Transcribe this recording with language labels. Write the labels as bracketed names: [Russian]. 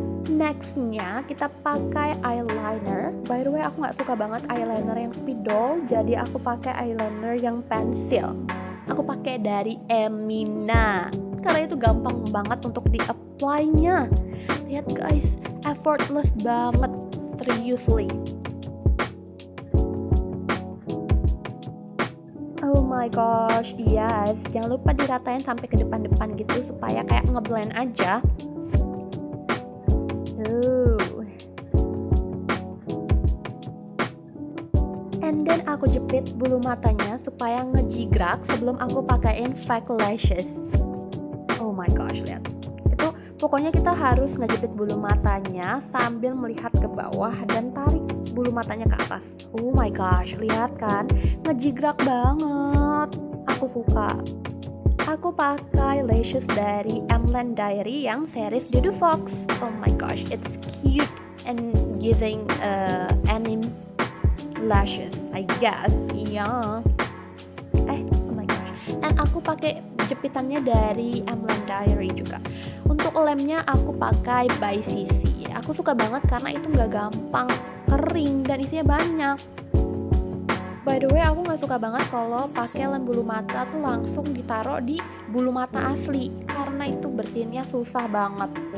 [Indonesian] Nextnya kita pakai eyeliner. [English] By the way, [Indonesian] aku nggak suka banget eyeliner yang spidol, jadi aku pakai eyeliner yang pensil. Aku pakai dari Emina karena itu gampang banget untuk di-apply-nya. Lihat guys, effortless banget, seriously. [English] Oh my gosh, yes. [Indonesian] Jangan lupa diratain sampai ke depan-depan gitu supaya kayak ngeblend aja. [English] And then [Indonesian] aku jepit bulu matanya supaya ngejigrak sebelum aku pakaiin fake lashes. [English] Oh my gosh, [Indonesian] lihat. Itu pokoknya kita harus ngejepit bulu matanya sambil melihat ke bawah dan tarik bulu matanya ke atas. [English] Oh my gosh, [Indonesian] lihat kan? Ngejigrak banget. Aku suka. Aku pakai lashes dari Emland Diary yang series Dudu Fox. [English] Oh my gosh, it's cute and giving anime lashes, I guess. [Indonesian] Iya. [English] Oh my gosh. [Indonesian] And aku pakai jepitannya dari Emland Diary juga. Untuk lemnya aku pakai by CC. Aku suka banget karena itu nggak gampang kering dan isinya banyak. [English] By the way, [Indonesian] aku nggak suka banget kalau pakai lem bulu mata tuh langsung ditaruh di bulu mata asli karena itu bersihinnya susah banget.